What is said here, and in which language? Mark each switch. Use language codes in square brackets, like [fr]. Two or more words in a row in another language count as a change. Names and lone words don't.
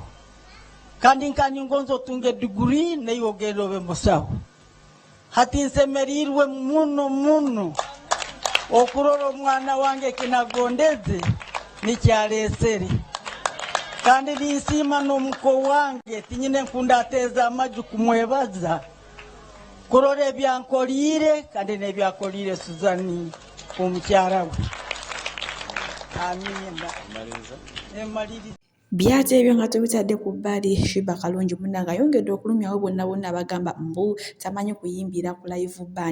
[ttj] kandi nkani ngonzo tunge degree naye ogenda obe musaho hati nsemerirwe muno okurora omwana wange kinagondeze nikyalesere kandi ninsima n'omuko wange tinyine nkunda ateza amaju kumwebaza kurora ebyankolire kandi nebyakolire Suzan omukyala we amina. [lg] Emaliriza. Byate ebyo nga tubitadde ku bbali. Sheebah kalungi munnange ayongedde okulumyawo bonna abagamba mbu tamanyi kuyimbira ku live band.